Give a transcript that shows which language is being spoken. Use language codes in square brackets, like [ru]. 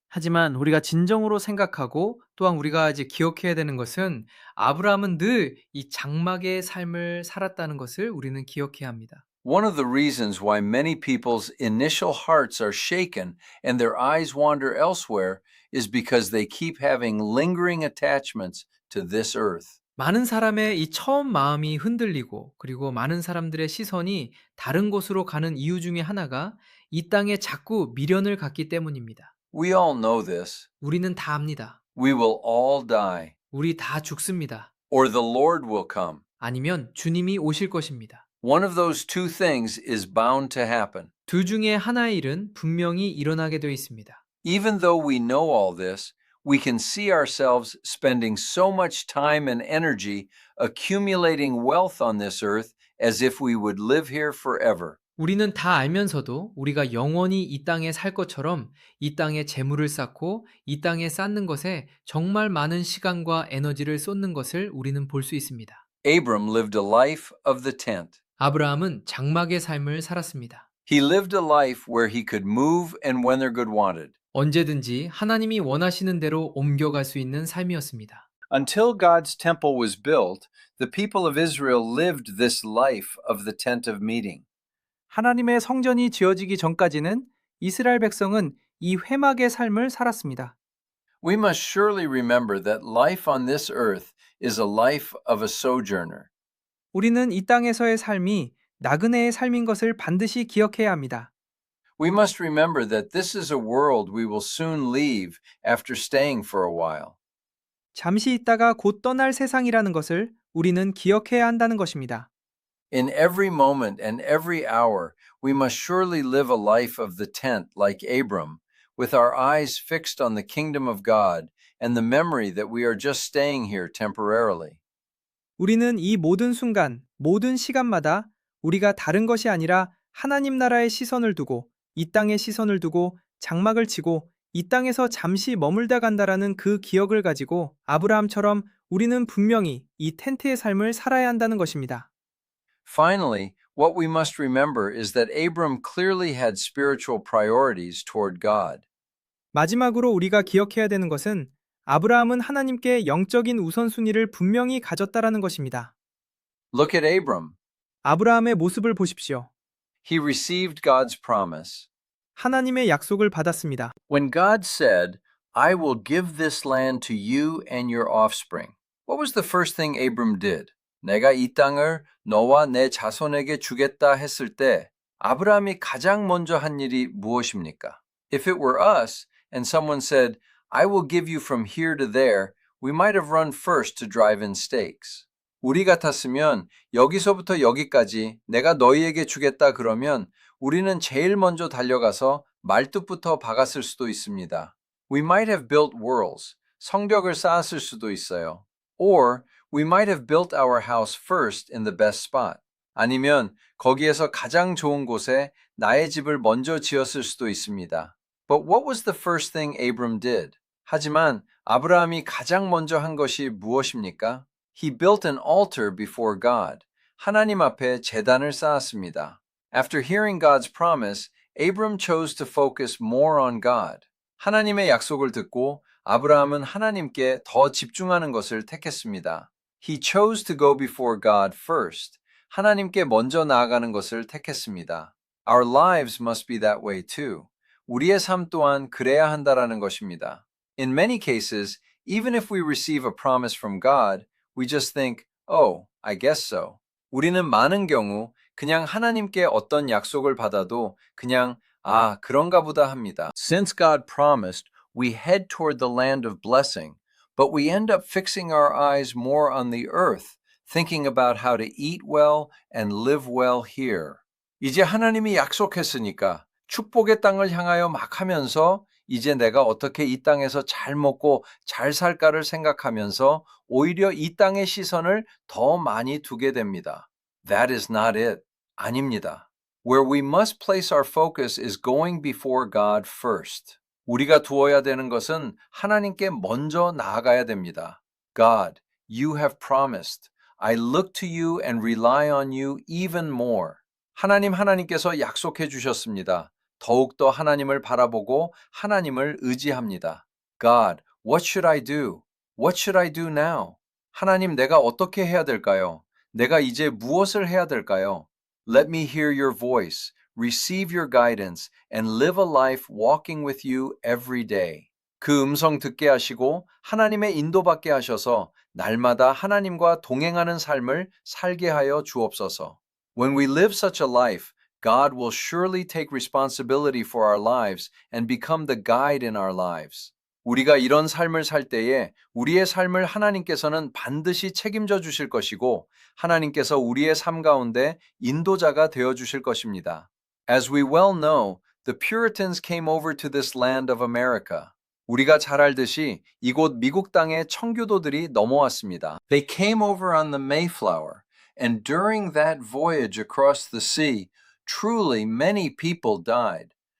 [ko] 하지만 우리가 진정으로 생각하고 또한 우리가 이제 기억해야 되는 것은 아브라함은 늘 이 장막의 삶을 살았다는 것을 우리는 기억해야 합니다. [en] One of the reasons why many people's initial hearts are shaken and their eyes wander elsewhere is because they keep having lingering attachments to this earth. [ko] 많은 사람의 이 처음 마음이 흔들리고 그리고 많은 사람들의 시선이 다른 곳으로 가는 이유 중에 하나가 이 땅에 자꾸 미련을 갖기 때문입니다. [en] We all know this. [ko] 우리는 다 압니다. [en] We will all die, [ko] 우리 다 죽습니다. [en] or the Lord will come. [ko] 아니면 주님이 오실 것입니다. [en] One of those two things is bound to happen. [ko] 둘 중에 하나의 일은 분명히 일어나게 되어 있습니다. [en] Even though we know all this, we can see ourselves spending so much time and energy accumulating wealth on this earth as if we would live here forever. [ko] 우리는 다 알면서도 우리가 영원히 이 땅에 살 것처럼 이 땅에 재물을 쌓고 이 땅에 쌓는 것에 정말 많은 시간과 에너지를 쏟는 것을 우리는 볼 수 있습니다. [en] Abram lived a life of the tent. [ko] 아브라함은 장막의 삶을 살았습니다. [en] He lived a life where he could move and when their good wanted. [ko] 언제든지 하나님이 원하시는 대로 옮겨갈 수 있는 삶이었습니다. [en] Until God's temple was built, the people of Israel lived this life of the tent of meeting. [ko] 하나님의 성전이 지어지기 전까지는 이스라엘 백성은 이 회막의 삶을 살았습니다. [en] We must surely remember that life on this earth is a life of a sojourner. [ko] 우리는 이 땅에서의 삶이 나그네의 삶인 것을 반드시 기억해야 합니다. [en] We must remember that this is a world we will soon leave after staying for a while. [ko] 잠시 있다가 곧 떠날 세상이라는 것을 우리는 기억해야 한다는 것입니다. [en] In every moment and every hour, we must surely live a life of the tent like Abram, with our eyes fixed on the kingdom of God and the memory that we are just staying here temporarily. [ko] 우리는 이 모든 순간, 모든 시간마다 우리가 다른 것이 아니라 하나님 나라의 시선을 두고 이 땅의 시선을 두고 장막을 치고 이 땅에서 잠시 머물다 간다라는 그 기억을 가지고 아브라함처럼 우리는 분명히 이 텐트의 삶을 살아야 한다는 것입니다. [en] Finally, what we must remember is that Abram clearly had spiritual priorities toward God. [ko] 마지막으로 우리가 기억해야 되는 것은 아브라함은 하나님께 영적인 우선순위를 분명히 가졌다라는 것입니다. [en] Look at Abram. [ko] 아브라함의 모습을 보십시오. [en] He received God's promise. [ko] 하나님의 약속을 받았습니다. [en] When God said, I will give this land to you and your offspring, what was the first thing Abram did? [ko] 내가 이 땅을 너와 내 자손에게 주겠다 했을 때 아브라함이 가장 먼저 한 일이 무엇입니까? [en] If it were us and someone said, I will give you from here to there, we might have run first to drive in stakes. [ko] 우리 같았으면 여기서부터 여기까지 내가 너희에게 주겠다 그러면 우리는 제일 먼저 달려가서 말뚝부터 박았을 수도 있습니다. [en] We might have built whorls, [ko] 성벽을 쌓았을 수도 있어요. [en] Or we might have built our house first in the best spot. [ko] 아니면 거기에서 가장 좋은 곳에 나의 집을 먼저 지었을 수도 있습니다. [en] But what was the first thing Abram did? [ko] 하지만 아브라함이 가장 먼저 한 것이 무엇입니까? [en] He built an altar before God. [ko] 하나님 앞에 제단을 쌓았습니다. [en] After hearing God's promise, Abram chose to focus more on God. [ko] 하나님의 약속을 듣고 아브라함은 하나님께 더 집중하는 것을 택했습니다. [en] He chose to go before God first. [ko] 하나님께 먼저 나아가는 것을 택했습니다. [en] Our lives must be that way too. [ko] 우리의 삶 또한 그래야 한다라는 것입니다. [en] In many cases, even if we receive a promise from God, we just think, oh, I guess so. [ko] 우리는 많은 경우 그냥 하나님께 어떤 약속을 받아도 그냥 아, 그런가 보다 합니다. [en] Since God promised, we head toward the land of blessing, but we end up fixing our eyes more on the earth, thinking about how to eat well and live well here. [ko] 이제 하나님이 약속했으니까 축복의 땅을 향하여 막 하면서 이제 내가 어떻게 이 땅에서 잘 먹고 잘 살까를 생각하면서 오히려 이 땅의 시선을 더 많이 두게 됩니다. [en] That is not it. [ko] 아닙니다. [en] Where we must place our focus is going before God first. [ko] 우리가 두어야 되는 것은 하나님께 먼저 나아가야 됩니다. [en] God, you have promised. I look to you and rely on you even more. [ko] 하나님께서 약속해 주셨습니다. 더욱더 하나님을 바라보고 하나님을 의지합니다. [en] God, what should I do? What should I do now? [ko] 하나님, 내가 어떻게 해야 될까요? 내가 이제 무엇을 해야 될까요? [en] Let me hear your voice, receive your guidance, and live a life walking with you every day. [ko] 그 음성 듣게 하시고 하나님의 인도받게 하셔서 날마다 하나님과 동행하는 삶을 살게 하여 주옵소서. [en] When we live such a life, God will surely take responsibility for our lives and become the guide in our lives. [ko] 우리가 이런 삶을 살 때에 우리의 삶을 하나님께서는 반드시 책임져 주실 것이고 하나님께서 우리의 삶 가운데 인도자가 되어 주실 것입니다. [en] As we well know, the Puritans came over to this land of America. [ko] 우리가 잘 알듯이 이곳 미국 땅에 청교도들이 넘어왔습니다. [en] They came over on the Mayflower, and during that voyage across the sea, truly many people died.